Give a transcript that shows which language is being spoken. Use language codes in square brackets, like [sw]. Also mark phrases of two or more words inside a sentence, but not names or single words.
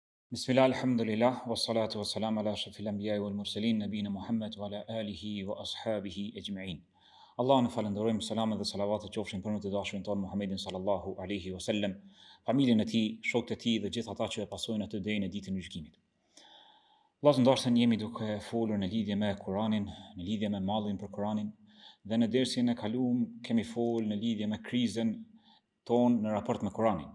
[ar] بسم الله، الحمد لله، والصلاة والسلام على أشرف الأنبياء والمرسلين، نبينا محمد وعلى آله وأصحابه أجمعين. [sq] Allah në falenderojmë, selamet dhe salavatet qofshin për në të dashurin tonë Muhammedin [ar] صلى الله عليه وسلم, [sq] familjen e tij, shokët e tij dhe gjithë ata që e pasojnë atë deri në ditën e gjykimit. Vllazë ndarsen jemi duke folur në lidhje me Kur'anin, në lidhje me mallin për Kur'anin, dhe në dersin e kaluar kemi folur në lidhje me krizën tonë në raport me Kur'anin.